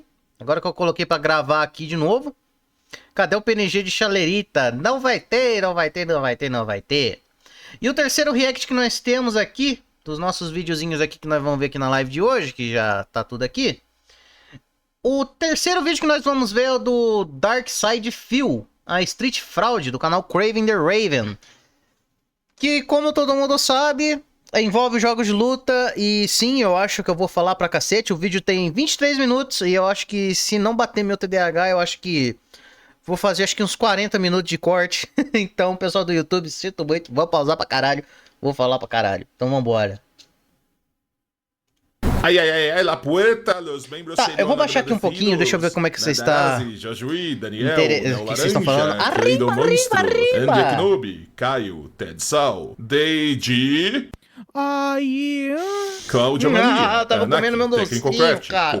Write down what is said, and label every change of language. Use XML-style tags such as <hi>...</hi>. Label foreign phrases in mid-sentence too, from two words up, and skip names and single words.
<pt>Agora que eu coloquei pra gravar aqui de novo. Cadê o PNG de Chalerita? Não vai ter, não vai ter, não vai ter, não vai ter. E o terceiro react que nós temos aqui, dos nossos videozinhos aqui que nós vamos ver aqui na live de hoje, que já tá tudo aqui. O terceiro vídeo que nós vamos ver é o do Dark Side Phil, a Street Fraud do canal Craven the Raven. Que, como todo mundo sabe, envolve jogos de luta. E sim, eu acho que eu vou falar pra cacete. O vídeo tem 23 minutos e eu acho que se não bater meu TDAH, eu acho que vou fazer acho que uns 40 minutos de corte. Então, pessoal do YouTube, sinto muito, vou pausar pra caralho. Vou falar pra caralho. Então vambora.</pt> <es>Ay, ay, ay, ay, la puerta, los membros</es> <pt>Tá, eu vou baixar aqui um pouquinho, deixa eu ver como é que você está. Josué, Daniel, O que vocês estão falando? Querido</pt> <es>Arriba,</es> <pt>Monstro,</pt> <es>arriba,</es> <pt>Andy</pt> <es>arriba!</es> <pt>Kenobi, Caio, Ted Sal, Deide, Cláudia Maria, tava comendo meu Técnico docinho, Craft, cara.</pt>